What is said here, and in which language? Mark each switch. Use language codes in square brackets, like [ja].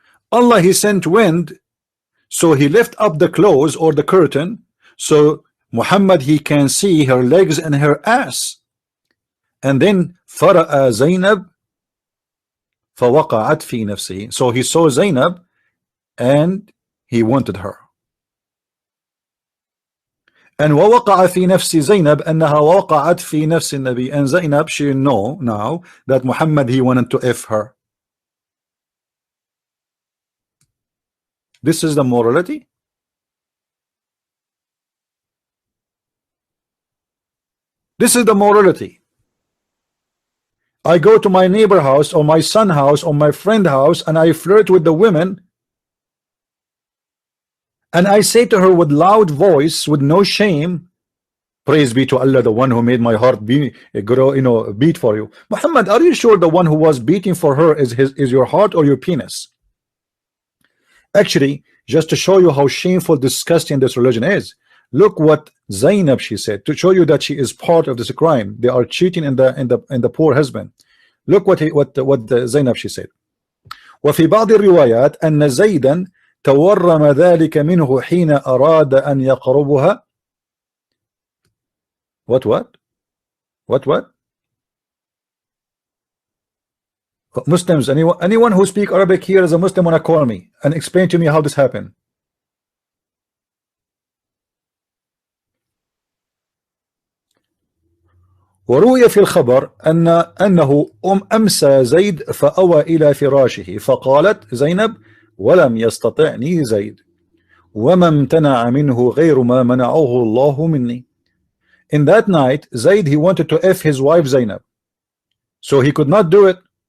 [en] Allah, he sent wind, so he left up the clothes or the curtain, so Muhammad, he can see her legs and her ass. And then [ar] fara'a Zainab fawaqa'at fi nafsi. [en] So he saw Zainab and he wanted her. And [ar] ووقع في نفس زينب أنها وقعت في نفس النبي. [en] And Zainab, she know now that Muhammad, he wanted to F her. This is the morality. This is the morality. I go to my neighbor house or my son house or my friend house and I flirt with the women, and I say to her with loud voice, with no shame, praise be to Allah, the one who made my heart beat for you. Muhammad, are you sure the one who was beating for her is your heart or your penis? Actually, just to show you how shameful, disgusting this religion is, look what Zainab she said to show you that she is part of this crime. They are cheating in the poor husband. Look what Zainab she said. [ar] وفي بعض الروايات أن زيدا تورم ذلك منه حين أراد أن يقربها. [en] What? Muslims, anyone who speak Arabic here as a Muslim wanna call me and explain to me how this happened. [ar] وروي في الخبر أنه أمسى زيد فأوى إلى فراشه فقالت زينب ولم يستطعني زيد وما امتنع منه غير ما منعه الله مني. [en] In that night, Zaid, he wanted to F his wife Zainab, so he could not do it.